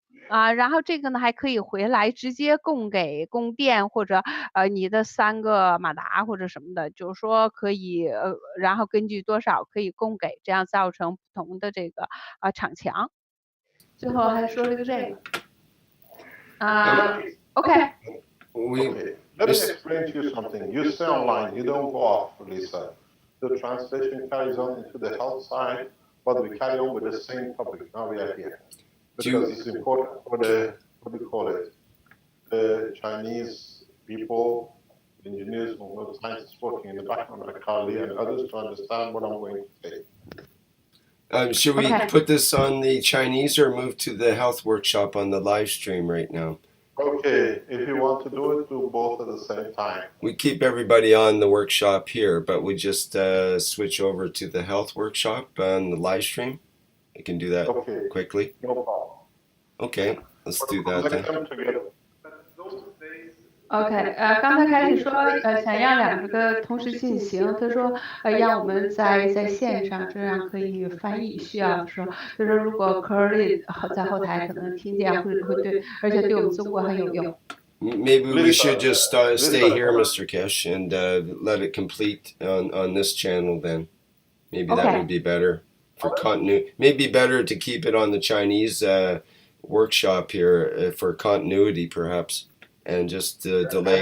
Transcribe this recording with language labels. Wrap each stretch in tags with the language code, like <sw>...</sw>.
<zh>然后这个呢还可以回来直接供电，或者你的3个马达或者什么的，就是说可以然后根据多少可以供给，这样造成不同的这个场强。最后还说了个这个OK。</zh> <en>Okay, let me explain to you something. You stay online, you don't go off, Lisa. The translation carries on into the health side, but we carry on with the same topic. Now we are here. Because it's important for what do you call it? The Chinese people, engineers, scientists working in the background like Carly and others to understand what I'm going to say. Should we put this on the Chinese or move to the health workshop on the live stream right now? Okay, if you want to do it, do both at the same time. We keep everybody on the workshop here, but we just switch over to the health workshop on the live stream. We can do that quickly. No problem. Okay, let's do that then.</en> <zh>OK，刚才开始说想让2个同时进行，他说让我们在线上，这样可以翻译需要的时候，他说如果 Curly 在后台可能听见会对，而且对我们中国很有用。</zh> <en>Maybe we should just stay here, Mr. Kish, and let it complete on this channel then. Maybe that would be better for continuity. Maybe better to keep it on the Chinese workshop here for continuity, perhaps, and just delay.</en>